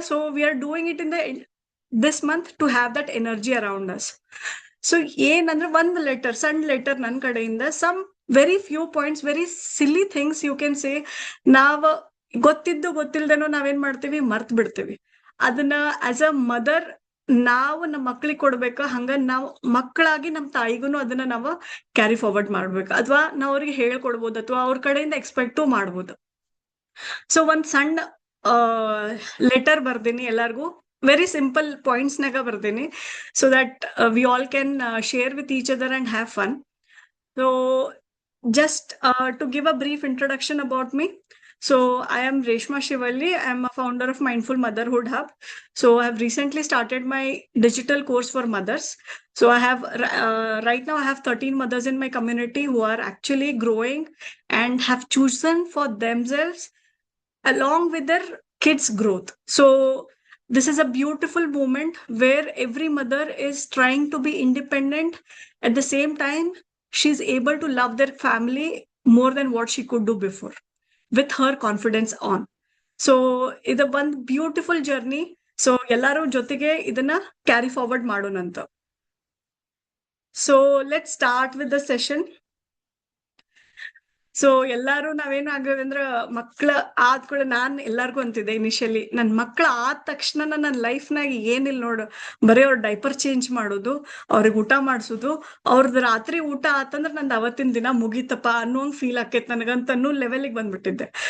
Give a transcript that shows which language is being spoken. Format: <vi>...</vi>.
<en>So we are doing it in this month to have that energy around us. So</en> <kn>ಏನಂದ್ರೆ ಒಂದ್ letter, ಸಣ್ಣ letter ನನ್ ಕಡೆಯಿಂದ,</kn> <en>Some very few points, very silly things you can say.</en> <kn>ನಾವ್ ಗೊತ್ತಿಲ್ದೇನೋ ನಾವೇನ್ ಮಾಡ್ತೀವಿ, ಮರ್ತ್ ಬಿಡ್ತೀವಿ ಅದನ್ನ.</kn> <en>as a mother</en> <kn>ನಾವು ನಮ್ಮ ಮಕ್ಳಿಗೆ ಕೊಡ್ಬೇಕ, ಹಂಗ ನಾವು ಮಕ್ಕಳಾಗಿ ನಮ್ಮ ತಾಯಿಗೂ ಅದನ್ನ ನಾವು ಕ್ಯಾರಿ ಫಾರ್ವರ್ಡ್ ಮಾಡ್ಬೇಕು, ಅಥವಾ ನಾವ್ ಅವ್ರಿಗೆ ಹೇಳ್ಕೊಡ್ಬೋದು, ಅಥವಾ ಅವ್ರ ಕಡೆಯಿಂದ ಎಕ್ಸ್ಪೆಕ್ಟು ಮಾಡ್ಬೋದು.</kn> <en>so</en> <kn>ಒಂದ್ ಸಣ್ಣ ಲೆಟರ್ ಬರ್ದೀನಿ ಎಲ್ಲಾರ್ಗು,</kn> <en>very simple points</en> <kn>ನಾಗ ಬರ್ದೀನಿ,</kn> <en>So that we all can share with each other and have fun. So just to give a brief introduction about me. So I am Reshma Shivalli. I am a founder of Mindful Motherhood Hub. So I have recently started my digital course for mothers. So I have right now I have 13 mothers in my community who are actually growing and have chosen for themselves along with their kids' growth. So this is a beautiful moment where every mother is trying to be independent. At the same time, she's able to love their family more than what she could do before, with her confidence on.</en> <kn>So ಇದು ಒಂದು beautiful journey. So ಎಲ್ಲರೂ ಜೊತೆಗೆ ಇದನ್ನ carry forward ಮಾಡೋಣಂತ.</kn> <en>So let start with the session.</en> <kn>So ಎಲ್ಲಾರು ನಾವೇನು ಆಗದಂದ್ರ ಮಕ್ಳ ಆದ್ಕೂಡ ನಾನ್ ಎಲ್ಲಾರ್ಗು ಅಂತಿದ್ದೆ ಇನಿಷಿಯಲಿ, ನನ್ ಮಕ್ಳ ಆದ ತಕ್ಷಣ ನನ್ನ ಲೈಫ್ನಾಗ ಏನಿಲ್ಲ ನೋಡು, ಬರೀ ಅವ್ರ ಡೈಪರ್ ಚೇಂಜ್ ಮಾಡೋದು, ಅವ್ರಿಗೆ ಊಟ ಮಾಡ್ಸೋದು, ಅವ್ರದ್ದು ರಾತ್ರಿ ಊಟ ಆತಂದ್ರ ನಂದು ಅವತ್ತಿನ ದಿನ ಮುಗೀತಪ್ಪ ಅನ್ನೋಂಗ್ ಫೀಲ್ ಆಕೈತ್ ನನಗಂತ ಅನ್ನೋ ಲೆವೆಲ್ಗೆ ಬಂದ್ಬಿಟ್ಟಿದ್ದೆ.</kn>